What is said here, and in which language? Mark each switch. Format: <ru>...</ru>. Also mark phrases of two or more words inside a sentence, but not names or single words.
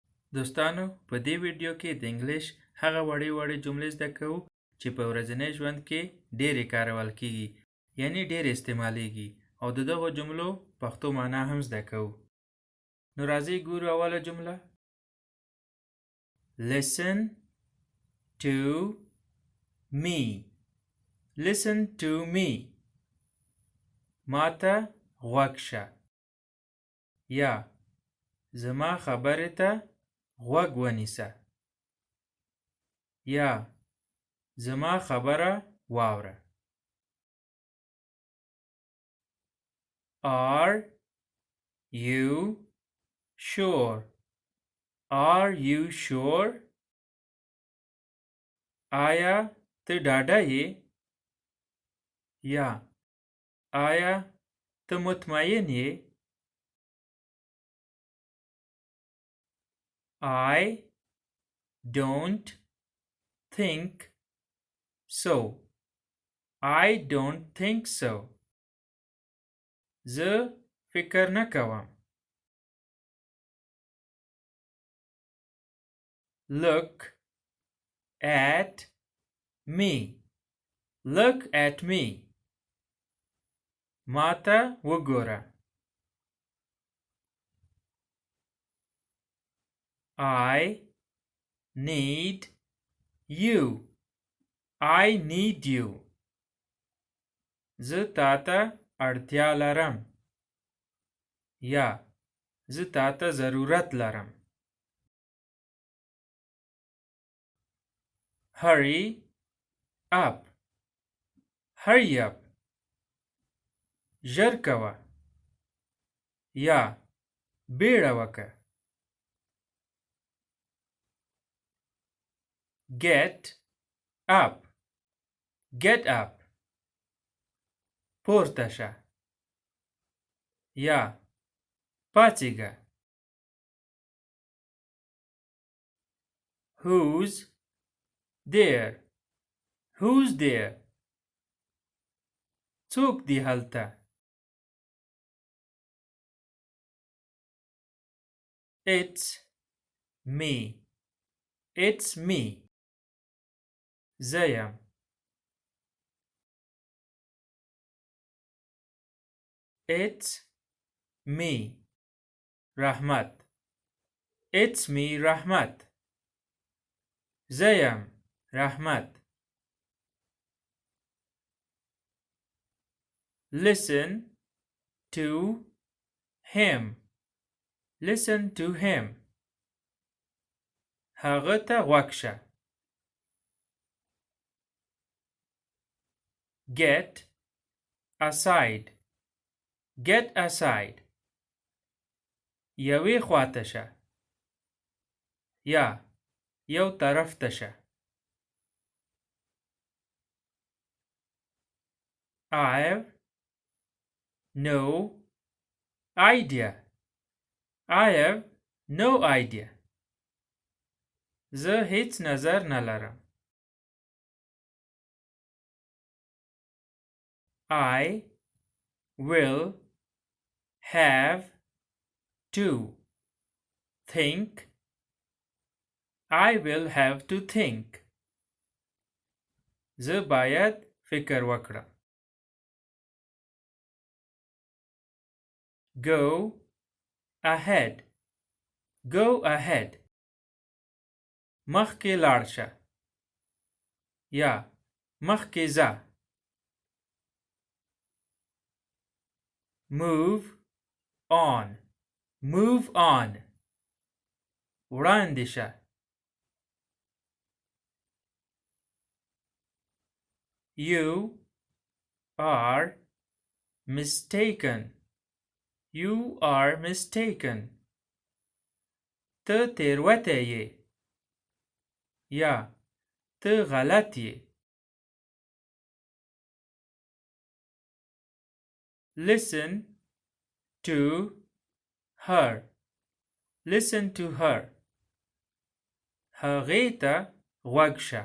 <ps>دوستانو په دې ویډیو کې د انګلیش هغه وړې جملې زده کوو چې په ورځني ژوند کې ډېرې کارول کیږي یعنی ډېر استعمالیږي او دغه جملو پښتو معنا هم زده کوو. نو راځئ ګورو اوله جمله.</ps> <en>Listen to me. Listen to me.</en> <ps>ماته غوږ شه. یا زما خبرې ته غوږ ونیسه. یا زما خبره واوره.</ps> <en>Are you sure? Are you sure?</en> <ps>آیا ته ډاډه یې؟ یا آیا ته مطمئن یې؟</ps> <en>I don't think so. I don't think so.</en> <ps>زه فکر نه کوم.</ps> <en>Look at me. Look at me.</en> <ps>ماته وګوره.</ps> <en>I need you. I need you.</en> <ps>زه تاته اړتیا لرم. یا زه تاته ضرورت لرم.</ps> <en>Hurry up. Hurry up.</en> <ps>ژر کوه. یا بیړه وکړه.</ps> <en>Get up. Get up.</en> <ps>پورته شه. یا پاڅېږه.</ps> <en>Who's there? Who's there?</en> <ps>څوک دی هلته؟</ps> <en>It's me. It's me.</en> <ps>زه یم.</ps> <en>It's me. رحمت. It's me رحمت.</en> <ps>زه یم رحمت.</ps> <en>Listen to him. Listen to him.</en> <ps>هغه ته غوږ شه.</ps> <en>Get aside. Get aside.</en> <ps>یوې خواته شه. یا یو طرف ته شه.</ps> <en>I've no idea. I have no idea.</en> <ps>زه هیڅ نظر نه لرم.</ps> <en>I will have to think. I will have to think.</en> <ps>زه باید فکر وکړم.</ps> <en>Go ahead. Go ahead.</en> <ps>مخکې لاړ شه. یا مخکې ځه.</ps> <en>Move on. Move on.</en> <ps>وړاندې شه.</ps> <en>You are mistaken. You are mistaken.</en> <ps>ته تېروتی یې. یا ته غلط یې.</ps> <en>Listen to her. Listen to her.</en> <ps>هغې ته غوږ شه.</ps>